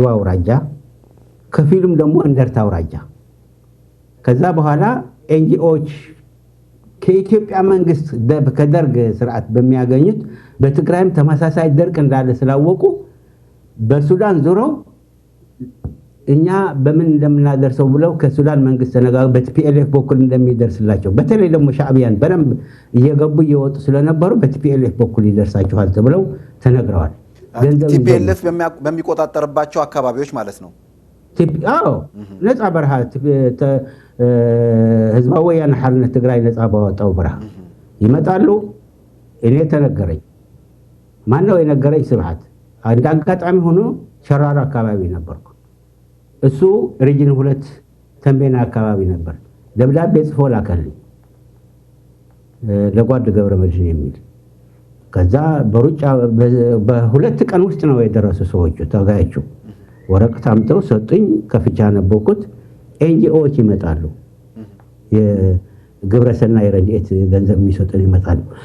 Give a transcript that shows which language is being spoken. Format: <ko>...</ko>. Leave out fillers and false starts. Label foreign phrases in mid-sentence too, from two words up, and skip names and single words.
<am>አውራጃ፣ ከፊሉም ደግሞ እንደርታ አውራጃ። ከዛ በኋላ ኤንጂኦዎች ከኢትዮጵያ መንግስት ከደርግ ስርዓት በሚያገኙት በትግራይም ተመሳሳይ ድርቅ እንዳለ ስላወቁ በሱዳን ዙረው እኛ በምን እንደምናደርሰው ብለው ከሱዳን መንግስት ተነጋግረው በቲፒኤልኤፍ በኩል እንደሚደርስላቸው፣ በተለይ ደግሞ ሻዕቢያን በደንብ እየገቡ እየወጡ ስለነበሩ በቲፒኤልኤፍ በኩል ይደርሳቸዋል ተብለው ተነግረዋል። ቲፒኤልኤፍ በሚቆጣጠርባቸው አካባቢዎች ማለት ነው። አዎ ነፃ በረሃ ህዝባዊ ወያነ ሓርነት ትግራይ ነፃ ባወጣው በረሃ ይመጣሉ። እኔ ተነገረኝ። ማነው የነገረኝ? ስብሐት። አንድ አጋጣሚ ሆኖ ሸራራ አካባቢ ነበርኩ። እሱ ሪጅን 2 ተንቤና አካባቢ ነበር። ደብዳቤ ጽፎ ላከልኝ ለጓድ ገብረመድህን የሚል። ከዛ በሩጫ በ2 ቀን ውስጥ ነው የደረሱ ሰዎቹ ተጋያቹ። ወረቀት አምጥተው ሰጡኝ። ከፍቻ ነበርኩት። ኤንጂኦዎች ይመጣሉ፣ የግብረሰናይ ረድኤት ገንዘብ የሚሰጡን ይመጣሉ።</am>